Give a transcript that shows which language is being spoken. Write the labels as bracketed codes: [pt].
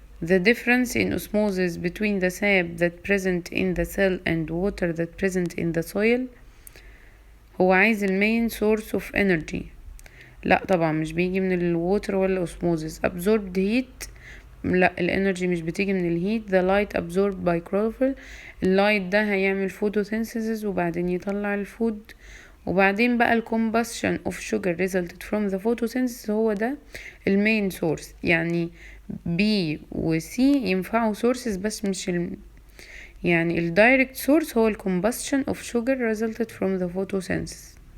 [en] the difference in osmosis between the sap that present in the cell and water that present in the soil. [ar] هو عايز [en] main source of energy، [ar] لا طبعا مش بيجي من الووتر ولا osmosis. [en] absorbed heat، [ar] لا الانرجي مش بتيجي من الهيت. [en] the light absorbed by chlorophyll، [ar] اللايت ده هيعمل [en] photosynthesis [ar] وبعدين يطلع الفود، وبعدين بقى [en] combustion of sugar resulted from the photosynthesis [ar] هو ده المين [en] source. [ar] يعني B و C ينفعوا [en] sources [ar] بس مش يعني الدايركت [en] source [ar] هو [en] combustion of sugar resulted from the photosynthesis.